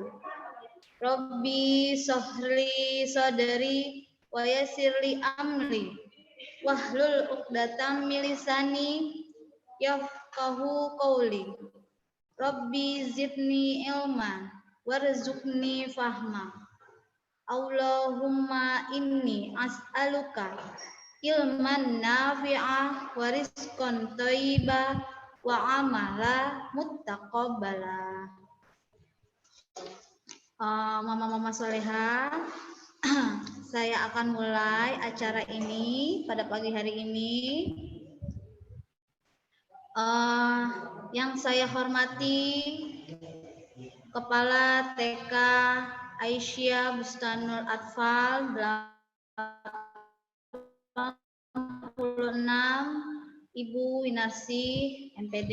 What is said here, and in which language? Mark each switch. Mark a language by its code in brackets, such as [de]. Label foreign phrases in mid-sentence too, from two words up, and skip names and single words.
[ar] رب اشرح لي صدري ويسر لي أمري واحلل عقدة من لساني يفقهوا قولي. رب زدني علما وارزقني فهما. اللهم إني أسألك علما نافعا ورزقا طيبا وعملا متقبلا. [id] Mama-mama soleha, saya akan mulai acara ini pada pagi hari ini. Yang saya hormati Kepala TK Aisyah Bustanul Atfal 86, Ibu Winarsi MPD.